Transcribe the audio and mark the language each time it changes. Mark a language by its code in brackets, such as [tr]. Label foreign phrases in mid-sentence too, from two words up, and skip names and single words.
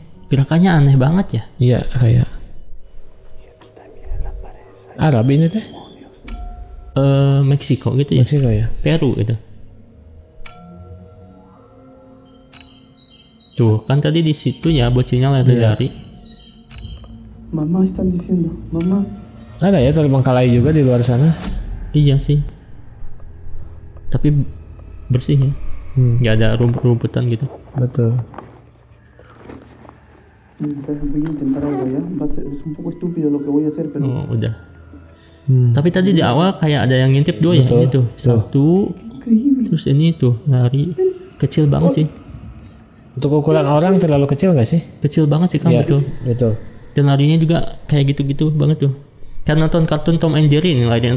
[id] Gerakannya aneh banget ya. Iya, kayak Arab ini teh. Meksiko gitu ya. Meksiko ya. Peru gitu. Tuh kan tadi di situ ya bocilnya lari-lari. [es] Mamá están diciendo, mamá. [id] Ada ya terbengkalai juga di luar sana. Iya sih. Tapi bersih ya. Nggak ada rumput-rumputan gitu. Betul. [es] Voy a intentar algo ya. Es un poco estúpido lo que voy a hacer, pero [id] Oh, udah. Tapi tadi di awal kayak ada yang ngintip 2 ya. Betul. Ini tuh 1. increíble. Terus ini tuh lari. Kecil banget sih. Untuk ukuran orang terlalu kecil nggak sih? Kecil banget sih kan. Iya, Betul. Betul. Dan larinya juga kayak gitu-gitu banget tuh. Kan nonton kartun Tom and Jerry ini lari yang